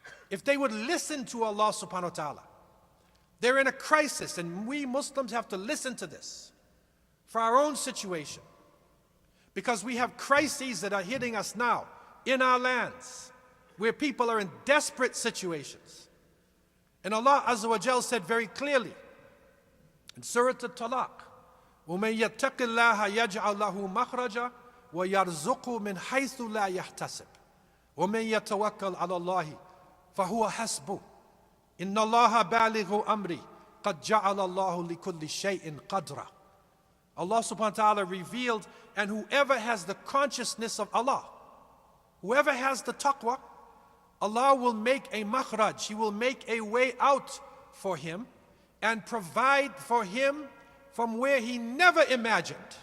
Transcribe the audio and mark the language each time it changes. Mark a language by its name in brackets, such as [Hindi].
[English] If they would listen to Allah subhanahu wa ta'ala, they're in a crisis, and we Muslims have to listen to this for our own situation. Because we have crises that are hitting us now in our lands, where people are in desperate situations. And Allah Azza wa Jal said very clearly in Surah Al-Talaq, [Arabic] وَمَن يَتَّقِ اللَّهَ يَجْعَلْ لَهُ مَخْرَجًا وَيَرْزُقْهُ مِنْ حَيْثُ لَا يَحْتَسِبُ وَمَن يَتَوَكَّلْ عَلَى اللَّهِ فَهُوَ حَسْبُهُ إِنَّ اللَّهَ بَالِغُ أَمْرِهِ قَدْ جَعَلَ اللَّهُ لِكُلِّ شَيْءٍ قَدْرًا. [English] Allah subhanahu wa ta'ala revealed, and whoever has the consciousness of Allah, whoever has the taqwa, Allah will make a makhraj, He will make a way out for him and provide for him from where he never imagined.